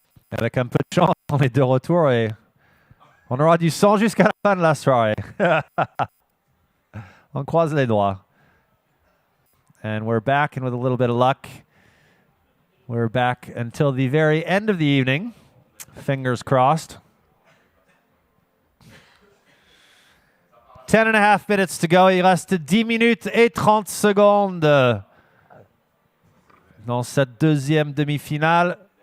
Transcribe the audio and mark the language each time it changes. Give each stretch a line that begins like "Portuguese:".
French: Avec un peu de chance, on est de retour et on aura du son jusqu'à la fin de la soirée. On croise les doigts.
English: And we're back, and with a little bit of luck, we're back until the very end of the evening. Fingers crossed.
French: 10.5 minutes to go. Il reste 10 minutes et 30 secondes dans cette deuxième demi-finale.